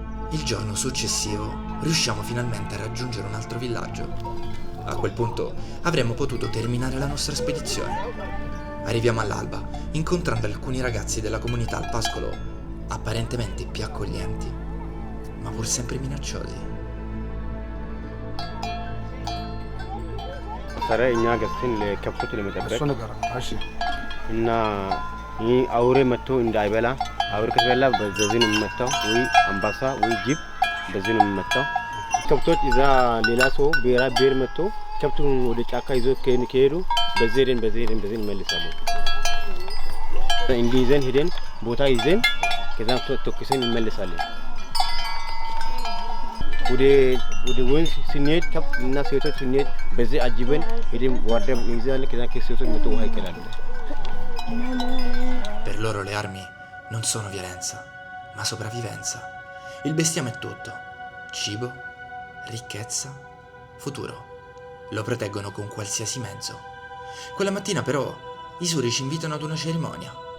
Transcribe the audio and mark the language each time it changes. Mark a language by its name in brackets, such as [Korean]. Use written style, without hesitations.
[Italian] Il giorno successivo riusciamo finalmente a raggiungere un altro villaggio. A quel punto avremmo potuto terminare la nostra spedizione. Arriviamo all'alba, incontrando alcuni ragazzi della comunità al pascolo, apparentemente più accoglienti, ma pur sempre minacciosi. [Amharic] Sarei እኛ ገብተን ለከብቶች ለመጠበቅ እሱ ነገር እሺ እና ይህ አውሬ መጥቶ እንዳይበላ አውሬ ከተበላ በዚህ ነው የሚመታው ወይ አንበሳ ወይ ጅብ በዚህ ነው የሚመታው ከብቶች እዛ ሌላ ሰው ብሔር መጥቶ ከብቱን ወደ ጫካ ይዞ ከሄዱ በዚህ ሄደን እንመልሳለን እንዲይዘን ሄደን ቦታ ይዘን ከዛ ተኩሰን እንመልሳለን ወደ ወንዝ ስንሄድ ከብት እና ሴቶች ስንሄድ በዚህ አጅበን ሄደን ዋርደም ይዘን ከዛ ከሴቶች መጥቶ ውሃ ይቀላሉ [Italian] Per loro le armi non sono violenza, ma sopravvivenza. Il bestiame è tutto: cibo, ricchezza, futuro. Lo proteggono con qualsiasi mezzo. Quella mattina però i Suri ci invitano ad una cerimonia.